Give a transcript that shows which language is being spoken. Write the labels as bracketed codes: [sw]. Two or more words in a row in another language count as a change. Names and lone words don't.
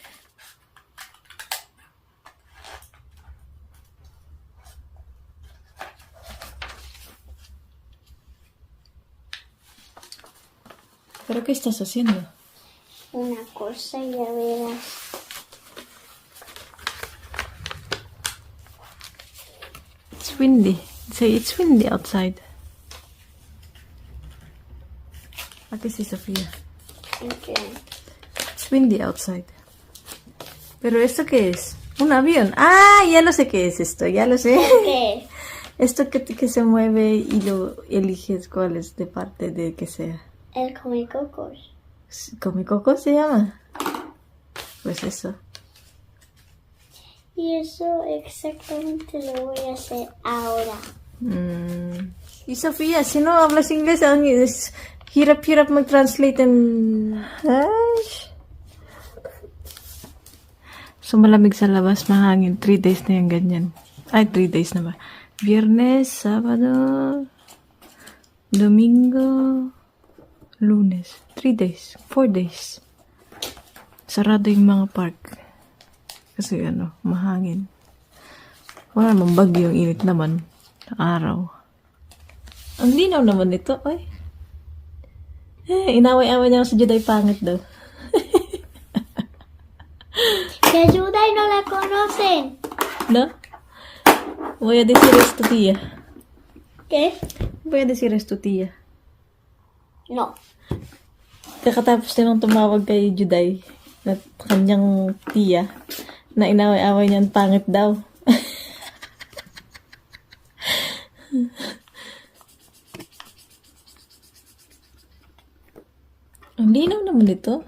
[es] ¿Pero qué estás haciendo? Una cosa, ya verás. [en] It's windy. Say it's windy outside. [es] Aquí sí, Sofía. [en] Okay. It's windy outside. [es] ¿Pero esto qué es? ¿Un avión? ¡Ah! Ya lo sé qué es esto, ya lo sé. ¿Qué? Esto que se mueve y lo eliges cuál es de parte de que sea. El comicocos. ¿Comicoco se llama? Pues eso. Y eso exactamente lo voy a hacer ahora. Y Sofía, si no hablas inglés, [tl] hirap mag-translate and... Ay. So, malamig sa labas, mahangin. 3 days na yung ganyan. Ay, 3 days na ba? Viernes, Sabado, Domingo, Lunes. 3 days. 4 days. Sarado yung mga park. Kasi mahangin. Wala namang bagyo, yung init naman. Araw. Ang linaw naman nito, ay. Inaway-away niya sa Juday pangit daw. [es] ¡Que ayuda y no la conocen! No? Voy a decir esto, tía. ¿Qué? Voy a decir esto, tía. No. [tl] Kakatapos nilang tumawag kay Juday na kanyang tiya na inaway-away niyan pangit daw. Ang linaw naman ito.